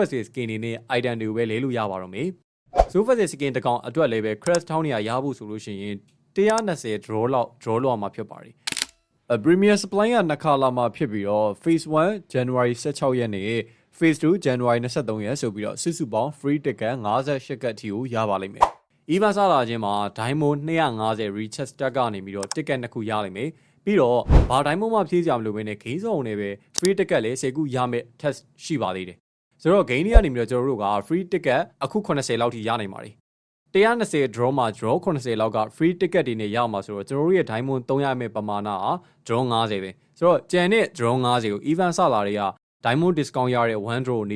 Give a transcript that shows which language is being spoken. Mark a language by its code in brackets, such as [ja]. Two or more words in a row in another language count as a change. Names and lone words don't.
[my] ရဲ့ skin တွေနဲ့ item တွေကိုပဲလဲလို့ရပါတော့မယ် Super ရဲ့ skin တကောင်အတွက်လည်းပဲ crash 1200ရဖို့ဆိုလို့ရှိရင်120 draw လောက် draw လောက်မှာဖြစ်ပါတယ်Premier Supply ကနှစ်ခါလာမှာဖြစ်ပြီးတော့ Phase 1 January 16ရက်နေ့ Phase 2 January 23ရက်ဆိုပြီးတော့စုစုပေါင်း [en] free ticket [my] 58ကတ်တီကိုရပါလိမ့်မယ်။ Event စလာခြင်းမှာ Diamond 250 [en] recharge stack [my] ကနေပြီးတော့ ticket နှစ်ခုရလိမ့်မယ်။ပြီးတော့ဘာ Diamond မှဖြည့်ကြမလို့ပဲနဲ့ [en] game zone [my] နဲ့ပဲ [en] free ticket [my] လေး10ခုရမယ် test ရှိပါသေးတယ်။ဆိုတော့ game တွေကနေပြီးတော့ကျွန်တော်တို့က [en] free ticket [my] အခု80လောက်ထိရနိုင်ပါတယ်။120 draw မှာ draw 80လောက်က free ticket တွေနဲ့ရမှာဆိုတော့ကျွန်တော်တို့ရဲ့ diamond 300မဲ့ပမာဏဟာ draw 50ပဲဆိုတော့ကျန်တဲ့ draw 50ကို event စလာတွေက [en] diamond discount [my] ရတဲ့1 draw နေ